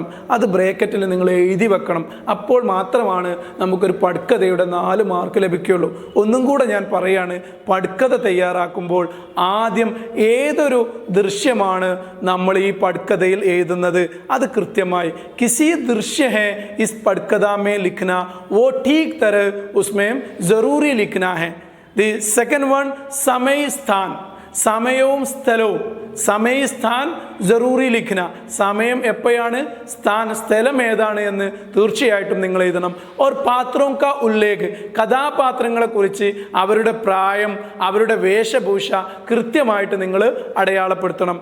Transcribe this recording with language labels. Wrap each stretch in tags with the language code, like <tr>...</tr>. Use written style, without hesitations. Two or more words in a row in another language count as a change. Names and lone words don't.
<ml>അത് ബ്രാക്കറ്റിൽ നിങ്ങൾ എഴുതി വെക്കണം. അപ്പോൾ മാത്രമാണ് നമുക്കൊരു പടുക്കഥയുടെ 4 മാർക്ക് ലഭിക്കുകയുള്ളൂ. ഒന്നും കൂടെ ഞാൻ പറയാണ്, പടുക്കഥ തയ്യാറാക്കുമ്പോൾ ആദ്യം ഏതൊരു ദൃശ്യമാണ് നമ്മൾ ഈ പടുക്കഥയിൽ എഴുതുന്നത് അത് കൃത്യമായി</ml> <hi>किसी दृश्य है इस पटकथा में लिखना वो ठीक तरह उसमें जरूरी लिखना है.</hi> <en>The second one,</en> <hi>समय स्थान,</hi> <ml>സമയവും സ്ഥലവും.</ml> <hi>समय स्थान जरूरी लिखना,</hi> <ml>സമയം എപ്പോഴാണ്, സ്ഥലം ഏതാണ് എന്ന് തീർച്ചയായിട്ടും നിങ്ങൾ എഴുതണം.</ml> <hi>और पात्रों का उल्लेख,</hi> <ml>കഥാപാത്രങ്ങളെ കുറിച്ച് അവരുടെ പ്രായം, അവരുടെ വേഷഭൂഷ കൃത്യമായിട്ട് നിങ്ങൾ അടയാളപ്പെടുത്തണം.</ml>